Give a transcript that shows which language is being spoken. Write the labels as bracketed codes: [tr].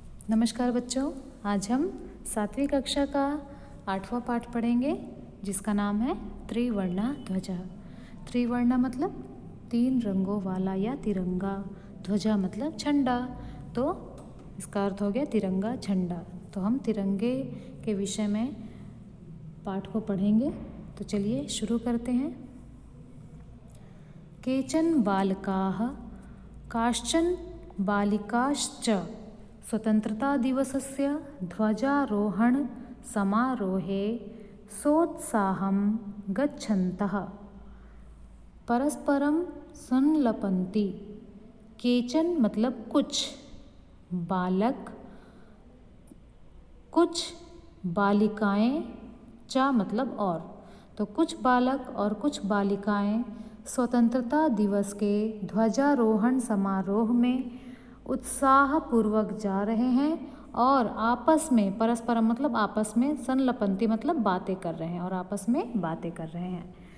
[hi] नमस्कार बच्चों, आज हम 7वीं कक्षा का 8वां पाठ पढ़ेंगे जिसका नाम है त्रिवर्णा ध्वजा। त्रिवर्णा मतलब 3 रंगों वाला या तिरंगा, ध्वजा मतलब झंडा। तो इसका अर्थ हो गया तिरंगा झंडा। तो हम तिरंगे के विषय में पाठ को पढ़ेंगे। तो चलिए शुरू करते हैं। [sa] केचन बालकाः काश्चन बालिकाश्च स्वतंत्रता दिवसस्य ध्वजारोहण समारोहे सोत्साहं गच्छन्तः परस्परं संलपन्ति। [hi] केचन मतलब कुछ, बालक कुछ, बालिकाएं, चा मतलब और। तो कुछ बालक और कुछ बालिकाएं स्वतंत्रता दिवस के ध्वजारोहण समारोह में उत्साहपूर्वक जा रहे हैं और आपस में, परस्परम मतलब आपस में, संलपंती मतलब बातें कर रहे हैं और आपस में बातें कर रहे हैं।